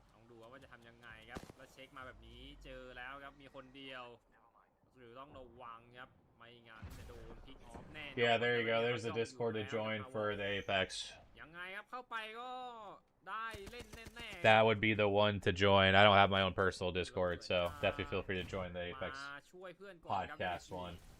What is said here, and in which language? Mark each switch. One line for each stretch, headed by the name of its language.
Thai: ดูว่าจะทำยังไงครับแล้วเช็คมาแบบนี้เจอแล้วครับมีคนเดียวหรือต้องระวังครับไม่งั้นจะโดนพิกออฟแน่
English: Yeah, there you go. There's the Discord to join for the Apex.
Thai: ยังไงครับเข้าไปก็ได้เล่นแน่
English: That would be the one to join. I don't have my own personal Discord, so definitely feel free to join the Apex podcast one.